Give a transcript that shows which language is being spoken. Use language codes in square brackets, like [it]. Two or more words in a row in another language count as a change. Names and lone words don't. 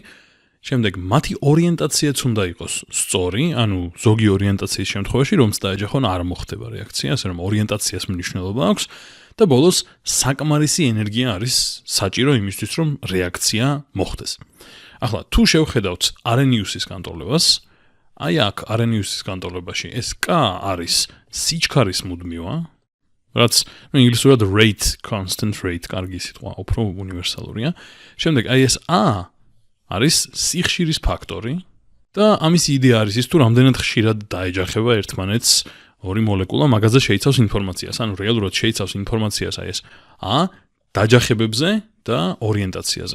[ka] შემდეგ მათი ორიენტაციაც უნდა იყოს სწორი, ანუ ზოგი ორიენტაციის შემთხვევაში, რომც დაეჯახონ არ მოხდება რეაქცია, ასე რომ ორიენტაციას მნიშვნელობა აქვს და ბოლოს საკმარისი ენერგია არის საჭირო იმისთვის, რომ რეაქცია მოხდეს. ახლა, თუ შევხედავთ არენიუსის განტოლებას, აი აქ არენიუსის განტოლებაში ეს K არის სიჩქარის მუდმივა, რაც ინგლისურად [en] rate, constant rate, [ka] კარგი სიტყვა, უფრო უნივერსალურია. შემდეგ აი ეს A არის სიხშირის ფაქტორი და ამის იდეა არის ის, თუ რამდენად ხშირად დაეჯახება ერთმანეთს ორი მოლეკულა, მაგაზე შეიცავს ინფორმაციას. ანუ რეალურად შეიცავს ინფორმაციას აი ეს A დაჯახებებზე და ორიენტაციაზე.